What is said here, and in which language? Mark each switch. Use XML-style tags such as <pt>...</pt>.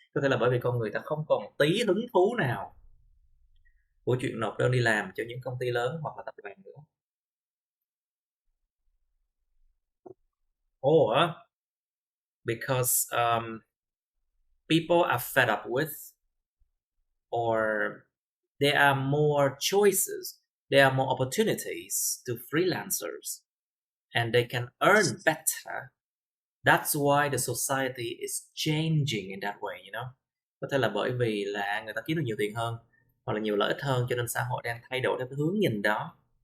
<vi>Có thể là bởi vì con người ta không còn tí hứng thú nào của chuyện nộp đơn đi làm cho những công ty lớn hoặc là tập đoàn nữa.</vi> <en>Or because people are fed up with, or there are more choices, there are more opportunities to freelancers, and they can earn better. That's why the society is changing in that way, you know.</en> <vi>Có thể là bởi vì là người ta kiếm được nhiều tiền hơn hoặc là nhiều lợi ích hơn, cho nên xã hội đang thay đổi theo cái hướng nhìn đó.</vi>